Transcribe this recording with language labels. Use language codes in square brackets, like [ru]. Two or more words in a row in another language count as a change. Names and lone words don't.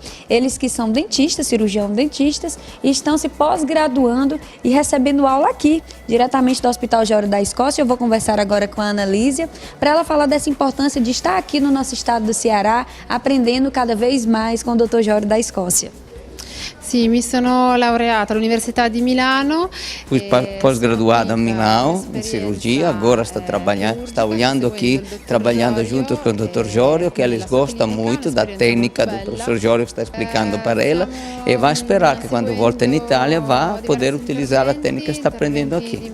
[pt] Eles que são dentistas, cirurgião-dentistas, e estão se pós-graduando e recebendo aula aqui, diretamente do Hospital Jório da Escócia. Eu vou conversar agora com a Annalise para ela falar dessa importância de estar aqui no nosso estado do Ceará, aprendendo cada vez mais com o Dr. Jório da Escócia. [it] Sì, mi sono laureata all'Università di Milano. [pt] Fui pós-graduada em Milão, em cirurgia, agora está olhando aqui, trabalhando junto com o Dr. Jório, que eles gostam muito da técnica do professor Jório que está explicando para ela, e vai esperar que quando volte em Itália vá poder utilizar a técnica que está aprendendo aqui.